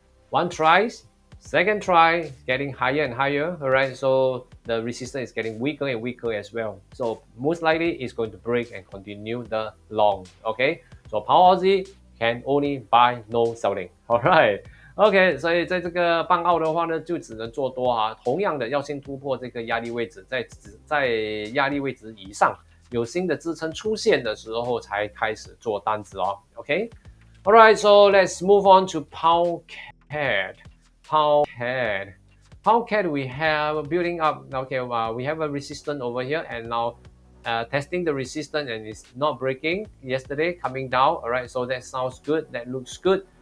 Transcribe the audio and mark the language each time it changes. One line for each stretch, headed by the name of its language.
English: One tries, second try, getting higher and higher. All right, so the resistance is getting weaker and weaker as well. So most likely it's going to break and continue the long. Okay, so pound Aussie can only buy, no selling.
Chinese: All right。OK， 所以在这个半澳的话呢，就只能做多哈。同样的，要先突破这个压力位置，在压力位置以上有新的支撑出现的时候，才开始做单子哦。
English: OK，All right, so let's move on to pound CAD. Pound CAD. Pound CAD, we have building up. Okay, we have a resistance over here, and now testing the resistance, and it's not breaking. Yesterday coming down. All right, so that sounds good. That looks good.